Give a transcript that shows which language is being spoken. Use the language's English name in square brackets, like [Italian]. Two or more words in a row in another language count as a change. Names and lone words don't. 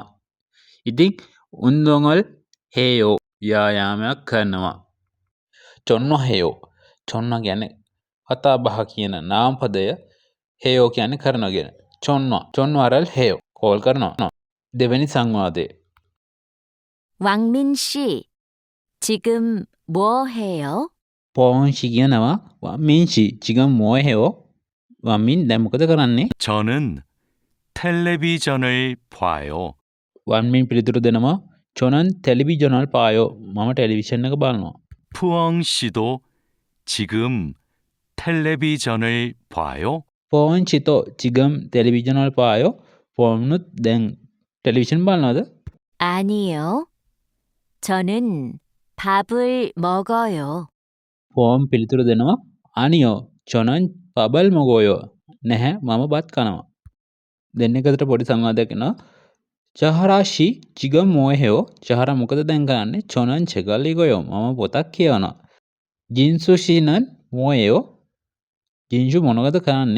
[Sinhala] ඉතින් [Korean] 운동을 해요 [Sinhala] ව්‍යායාමයක් කරනවා. [Korean] 전화 해요. [Sinhala] චොන්න කියන්නේ කතා බහ කියන නාම පදය හේයෝ කියන්නේ කරනවා කියන. [Korean] 전화를 해요 [Sinhala] කෝල් කරනවා. දෙවෙනි සංවාදයේ [Korean] 왕민 씨, 지금 뭐 해요? [Sinhala] පෝන්ෂි කියනවා වම්මින්ෂි [Korean] 지금 뭐 해요? [Sinhala] වම්මින් දැන් මොකද කරන්නේ? [Korean] 저는 텔레비전을 봐요. [Sinhala] වම්මින් පිළිතුරු දෙනවා [Korean] 저는 텔레비전을 봐요. [Sinhala] මම ටෙලිවිෂන් එක බලනවා. [Korean] 푸엉 씨도 지금 텔레비전을 봐요? පෝන්ෂිතෝ 지금 텔레비전을 봐요. [Sinhala] පෝන්නුත් දැන් ටෙලිවිෂන් බලනවද? [Korean] 아니요. 저는 밥을 먹어요. [Sinhala] පෝම් පිළිතුරු දෙනවා [Korean] 아니요 저는 밥을 먹어요. [Sinhala] නැහැ මම බත් කනවා. දෙන්නෙකුට පොඩි සංවාදයක් එනවා. [Korean] 자하라씨 지금 뭐해요 [Sinhala] චහරා මොකද දැන් කරන්නේ? [Korean] 저는 책을 읽어요 [Sinhala] මම පොතක් කියවනවා. [Korean] 진수씨는 뭐해요 [Sinhala] ජින්ජු මොනවද කරන්නේ?